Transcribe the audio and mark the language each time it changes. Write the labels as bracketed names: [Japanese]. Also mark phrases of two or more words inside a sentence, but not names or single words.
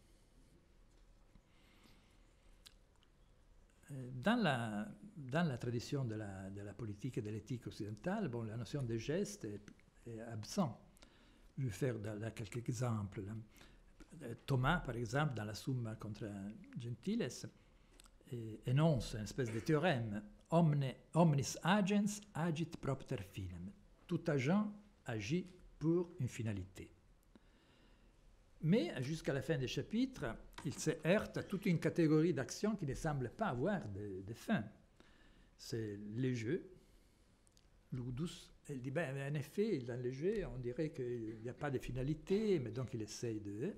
[French] Dans la tradition de la politique et de l'éthique occidentale, bon, la notion des gestes est absente. Je vais faire quelques exemples. Thomas, par exemple, dans la Summa contra Gentiles, énonce une espèce de théorème. [Latin] Omnis agens agit propter finem. [French] Tout agent agit pour une finalité. Mais jusqu'à la fin du chapitre, il se heurte à toute une catégorie d'actions qui ne semble pas avoir de fin. C'est les jeux, ludus. Il dit, en effet, dans les jeux, on dirait qu'il n'y a pas de finalité, mais donc il essaye de...